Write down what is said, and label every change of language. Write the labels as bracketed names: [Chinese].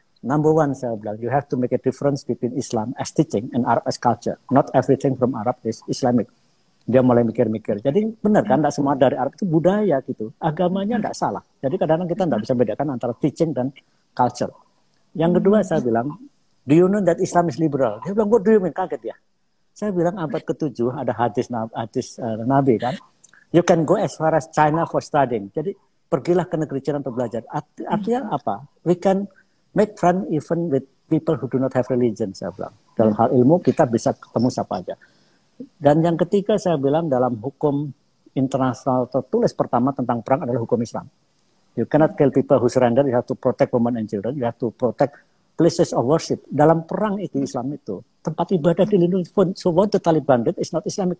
[English] Number one, [Indonesian] saya bilang, [English] you have to make a difference between Islam as teaching and Arab as culture. Not everything from Arab is Islamic. [Indonesian] Dia mulai mikir-mikir. Jadi benar kan, tidak semua dari Arab itu budaya gitu. Agamanya tidak salah. Jadi kadang-kadang kita tidak bisa bedakan antara teaching dan culture. Yang kedua saya bilang, [English] do you know that Islam is liberal? [Indonesian] Dia bilang, [English] what do you mean? [Indonesian] Kaget ya. Saya bilang abad ke-7 ada hadis Nabi kan. [English] You can go as far as China for studying. [Indonesian] Jadi pergilah ke negeri China untuk belajar. Artinya apa? [English] We can make friend even with people who do not have religion, [Indonesian] saya bilang. Dalam hal ilmu kita bisa ketemu siapa aja. Dan yang ketiga saya bilang dalam hukum internasional tertulis pertama tentang perang adalah hukum Islam. [English] You cannot kill people who surrender, you have to protect women and children, you have to protect places of worship. [Indonesian] Dalam perang itu Islam itu, tempat ibadah dilindungi. [English] So what the Taliban did is not Islamic.